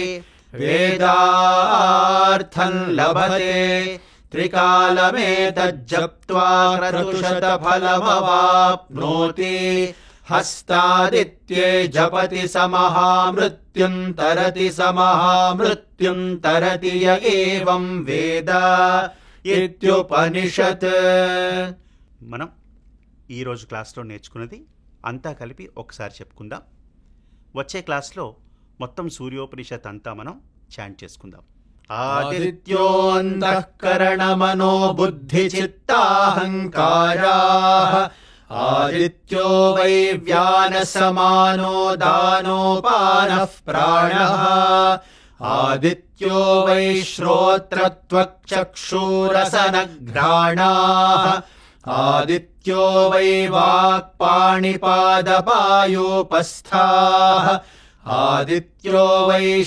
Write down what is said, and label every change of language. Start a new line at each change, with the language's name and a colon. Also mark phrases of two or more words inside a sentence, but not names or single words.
Sanskrit: वेदार्थं लभते त्रिकालमेतज्जप्त्वा क्रतुशतफलमवाप्नोति हस्तादित्ये जपति समहामृत्युं तरति समहामृत्युं तरति य एवं वेद ఇత్యుపనిషత్.
Telugu: మనం ఈరోజు క్లాస్లో నేర్చుకున్నది అంతా కలిపి ఒకసారి చెప్పుకుందాం. వచ్చే క్లాస్లో మొత్తం సూర్యోపనిషత్ అంతా మనం చాంట్ చేసుకుందాం.
Sanskrit: ఆదిత్యోంతఃకరణమనో బుద్ధి చిత్తాహంకారాః ఆదిత్యో వై వ్యానసమానో దానోపానః ప్రాణః आदित्यो वै श्रोत्रत्वक्चक्षुरसनघ्राणाः आदित्यो वै वाक्पाणिपादपायोपस्थाः आदित्यो वै